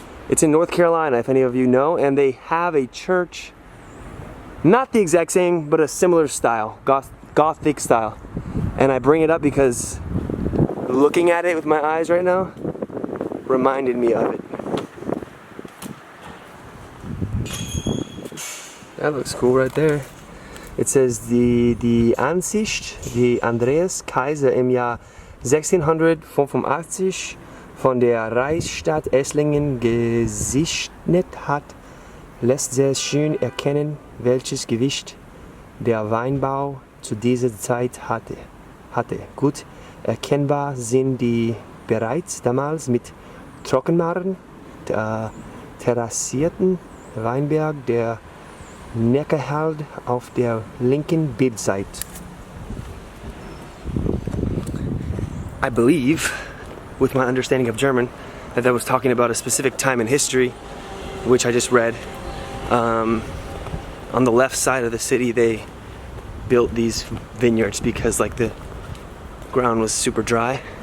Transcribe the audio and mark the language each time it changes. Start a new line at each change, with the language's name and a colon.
English: It's in North Carolina, if any of you know, and they have a church, not the exact same, but a similar style, Gothic style. And I bring it up because looking at it with my eyes right now reminded me of it. That looks cool right there. It says
German: die Ansicht, die Andreas Kaiser im Jahr 1685 von der Reichsstadt Esslingen gesichtet hat, lässt sehr schön erkennen, welches Gewicht der Weinbau zu dieser Zeit hatte. Gut erkennbar sind die bereits damals mit Trockenmaaren terrassierten Weinberg der Neckarhalt auf der linken Bildseite.
English: I believe, with my understanding of German, that was talking about a specific time in history, which I just read. On the left side of the city, they built these vineyards because like the ground was super dry.